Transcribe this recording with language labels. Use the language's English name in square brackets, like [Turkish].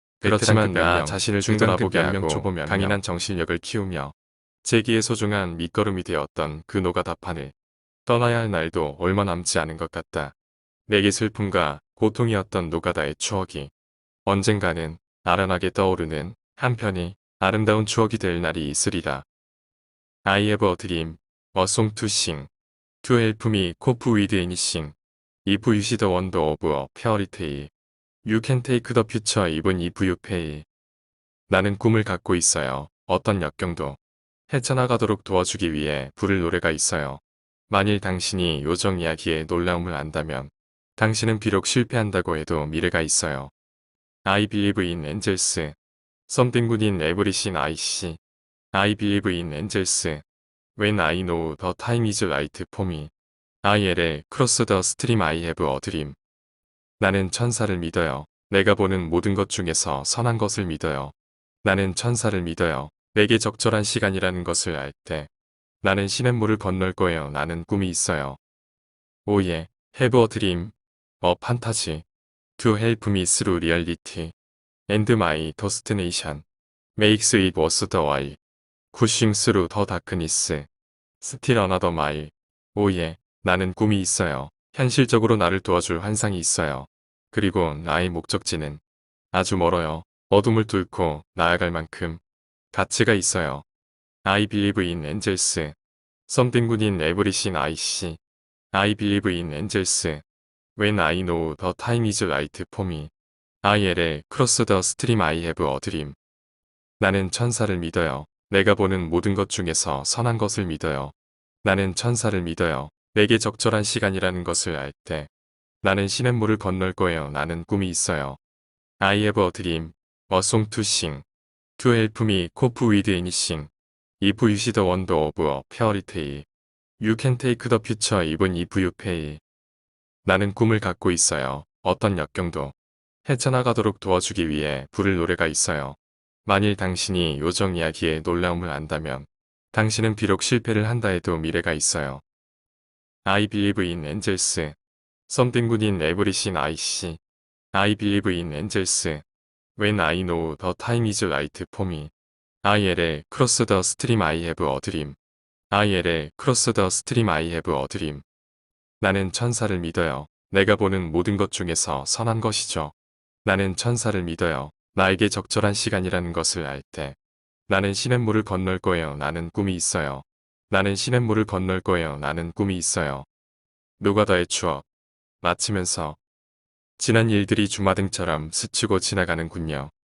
[Korean] 그렇지만 나 자신을 뒤돌아보게 하고 강인한 정신력을 키우며 제기의 소중한 밑거름이 되었던 그 노가다판을 떠나야 할 날도 얼마 남지 않은 것 같다. 내게 슬픔과 고통이었던 노가다의 추억이 언젠가는 아련하게 떠오르는 한편이 아름다운 추억이 될 날이 있으리라. [English] I have a dream, a song to sing, to help me cope with anything, if you see the wonder of a fairy tale. You can take the future even if you fail. [Korean] 나는 꿈을 갖고 있어요. 어떤 역경도 헤쳐나가도록 도와주기 위해 부를 노래가 있어요. 만일 당신이 요정 이야기의 놀라움을 안다면 당신은 비록 실패한다고 해도 미래가 있어요. [English] I believe in angels. Something good in everything I see. I believe in angels. When I know the time is right for me. ILL cross the stream I have a dream. [Korean] 나는 천사를 믿어요. 내가 보는 모든 것 중에서 선한 것을 믿어요. 나는 천사를 믿어요. 내게 적절한 시간이라는 것을 알 때. 나는 시냇물을 건널 거예요. 나는 꿈이 있어요. [English] 오예, have a dream, a fantasy, to help me through reality, and my destination, makes it worth the while, pushing through the darkness, still another mile. [Korean] 오예, 나는 꿈이 있어요. 현실적으로 나를 도와줄 환상이 있어요. 그리고 나의 목적지는 아주 멀어요. 어둠을 뚫고 나아갈 만큼 가치가 있어요. [English] I believe in angels. Something good in everything I see. I believe in angels. When I know the time is right for me. ILL cross the stream I have a dream. [Korean] 나는 천사를 믿어요. 내가 보는 모든 것 중에서 선한 것을 믿어요. 나는 천사를 믿어요. 내게 적절한 시간이라는 것을 알 때. 나는 시냇물을 건널 거예요. 나는 꿈이 있어요. [English] I have a dream, a song to sing, to help me cope with anything. If you see the wonder of a fairy tale, you can take the future even if you fail. [Korean] 나는 꿈을 갖고 있어요. 어떤 역경도 헤쳐나가도록 도와주기 위해 부를 노래가 있어요. 만일 당신이 요정 이야기의 놀라움을 안다면 당신은 비록 실패를 한다 해도 미래가 있어요. [English] I believe in angels. Something good in everything I see. I believe in angels. When I know the time is right for me. ILL cross the stream I have a dream. ILL cross the stream I have a dream. [Korean] 나는 천사를 믿어요. 내가 보는 모든 것 중에서 선한 것이죠. 나는 천사를 믿어요. 나에게 적절한 시간이라는 것을 알 때. 나는 시냇물을 건널 거예요. 나는 꿈이 있어요. 나는 시냇물을 건널 거예요. 나는 꿈이 있어요. 노가다의 추억. 마치면서 지난 일들이 주마등처럼 스치고 지나가는군요.